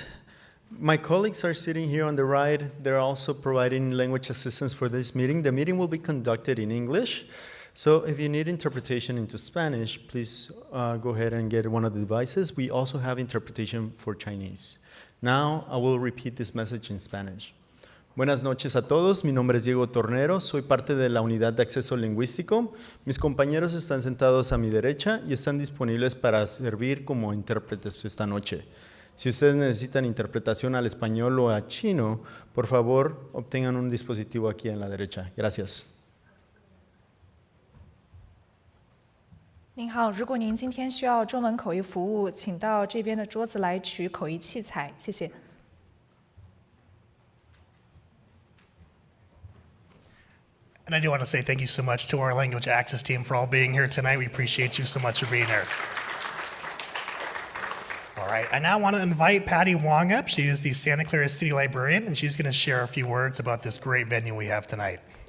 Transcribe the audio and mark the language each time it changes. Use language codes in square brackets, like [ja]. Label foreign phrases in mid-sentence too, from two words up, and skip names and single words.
[en] My colleagues are sitting here on the right. They're also providing language assistance for this meeting. The meeting will be conducted in English. So if you need interpretation into Spanish, please go ahead and get one of the devices. We also have interpretation for Chinese. Now, I will repeat this message in Spanish. [es] Buenas noches a todos, mi nombre es Diego Tornero, soy parte de la unidad de acceso lingüístico. Mis compañeros están sentados a mi derecha y están disponibles para servir como intérpretes esta noche. Si ustedes necesitan interpretación al español o a chino, por favor, obtengan un dispositivo aquí en la derecha. Gracias. [zh] 您好，如果您今天需要中文口译服务，请到这边的桌子来取口译器材，谢谢。 [en] And I do want to say thank you so much to our language access team for all being here tonight. We appreciate you so much for being here. All right, I now want to invite Patty Wong up. She is the Santa Clara City Librarian, and she's going to share a few words about this great venue we have tonight.